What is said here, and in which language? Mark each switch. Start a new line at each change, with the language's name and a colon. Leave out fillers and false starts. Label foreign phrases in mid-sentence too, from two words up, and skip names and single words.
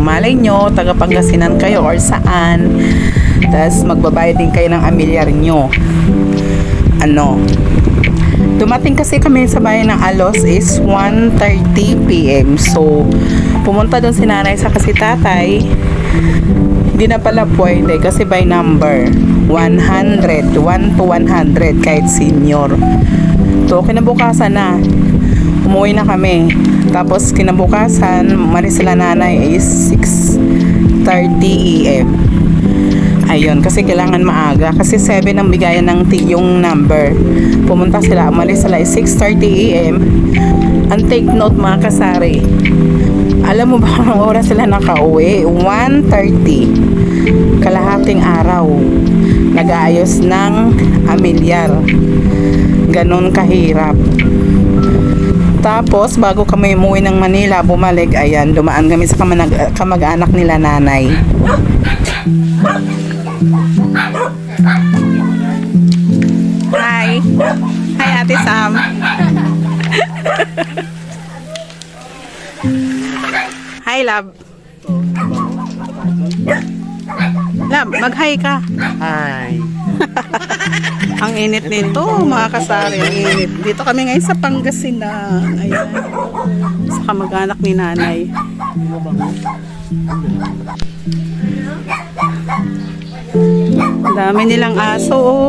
Filipino: Malay nyo, taga Pangasinan kayo or saan. Tapos magbabayad din kayo ng amilyar nyo. Ano? Dumating kasi kami sa bayan ng Alos is 1:30 PM. So, pumunta doon si nanay sa kasi tatay. Hindi na pala pwede kasi
English: by number
Filipino: 100, 1 to 100 kahit senior. So, kinabukasan na. Umuwi na kami. Tapos, kinabukasan, umalis sila nanay is 6:30 AM. Ayun, kasi kailangan maaga. Kasi 7 ang bigayan ng yung number. Pumunta sila, umalis sila 6:30 AM.
English: And take note
Filipino: mga kasari. Alam mo ba kung oras sila nakauwi? 1:30. Kalahating araw. Nag-aayos ng amilyar. Ganon kahirap. Tapos, bago kami umuwi ng Manila, bumalik, ayan, dumaan kami sa kamag-anak nila nanay. Hi! Hi, Ate Sam! Hi, love! Love, mag-hi ka! Hi. Ang init nito, mga kasari, ang init. Dito kami ngayon sa Pangasinan. Ayan. Sa kamag-anak ni nanay. Ang dami nilang aso, oh.